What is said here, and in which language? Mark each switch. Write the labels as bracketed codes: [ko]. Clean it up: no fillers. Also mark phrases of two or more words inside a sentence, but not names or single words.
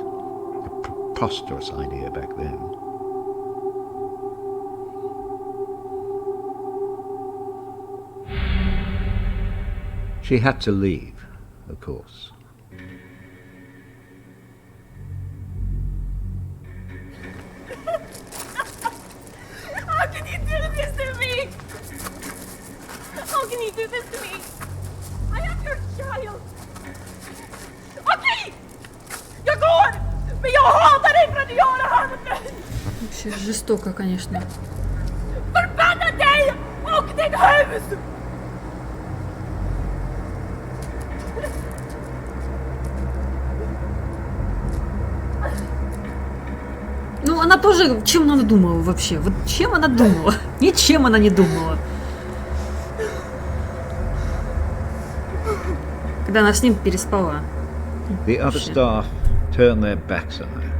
[en] A preposterous idea back then. She had to leave, of course. How can you do this to me? How can you do this to me? I am your child. [sv] Okej! Jag går! Men jag hatar dig för att du gör det här med mig! [ru] Вообще жестоко, конечно. [sv] Förbanna dig och ditt hus! [ru] Ну, она тоже, чем она думала вообще? Вот чем она думала? Ничем она не думала. Когда она с ним переспала. [en] The other staff turned their backs on her.